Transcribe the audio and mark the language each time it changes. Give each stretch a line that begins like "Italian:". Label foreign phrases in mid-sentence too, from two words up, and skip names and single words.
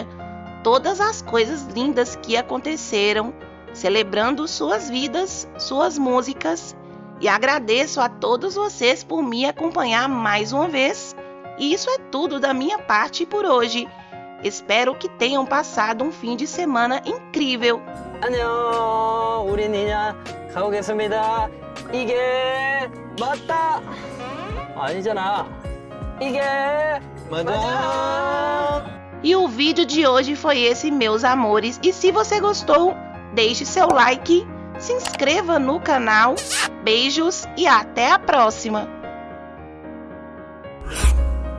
Portuguese: Todas as coisas lindas que aconteceram, celebrando suas vidas, suas músicas. E agradeço a todos vocês por me acompanhar mais uma vez. E isso é tudo da minha parte por hoje. Espero que tenham passado um fim de semana incrível.
Korean: 안녕. 우린 이냐 가보겠습니다. 이게 맞다. 아니잖아. 이게 맞아.
Portuguese: E o vídeo de hoje foi esse, meus amores. E se você gostou, deixe seu like, se inscreva no canal. Beijos e até a próxima!